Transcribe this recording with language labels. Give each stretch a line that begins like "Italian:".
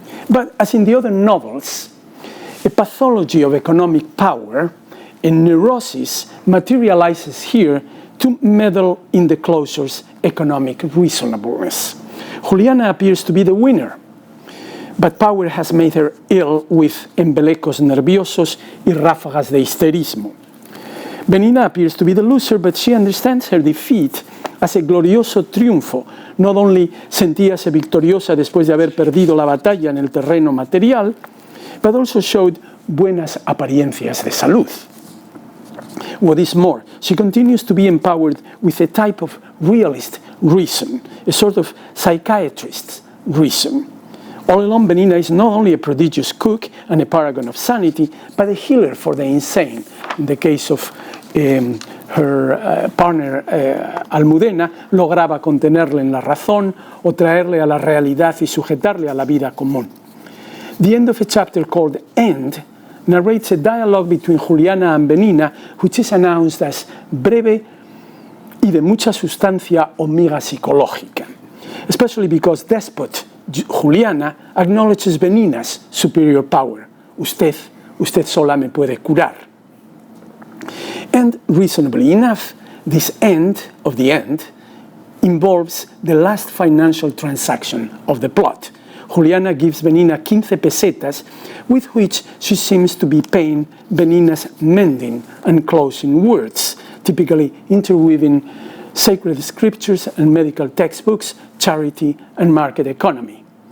English: But as in the other novels, a pathology of economic power, a neurosis, materializes here to meddle in the closure's economic reasonableness. Juliana appears to be the winner, but power has made her ill with
Spanish: embelecos nerviosos y ráfagas de histerismo.
English: Benina appears to be the loser, but she understands her defeat as a
Spanish: glorioso triunfo.
English: Not only
Spanish: sentíase victoriosa después de haber perdido la batalla en el terreno material,
English: but also showed
Spanish: buenas apariencias de salud.
English: What is more, she continues to be empowered with a type of realist reason, a sort of psychiatrist's reason. All along, Benina is not only a prodigious cook and a paragon of sanity, but a healer for the insane. In the case of her partner
Spanish: Almudena, lograba contenerle en la razón o traerle a la realidad y sujetarle a la vida común.
English: The end of a chapter called End narrates a dialogue between Juliana and Benina, which is announced as
Spanish: breve y de mucha sustancia o miga psicológica,
English: especially because despot Juliana acknowledges Benina's superior power.
Spanish: Usted sola me puede curar.
English: And reasonably enough, this end of the end involves the last financial transaction of the plot. Juliana gives Benina 15 pesetas, with which she seems to be paying Benina's mending and closing words, typically interweaving sacred scriptures and medical textbooks, charity and market economy.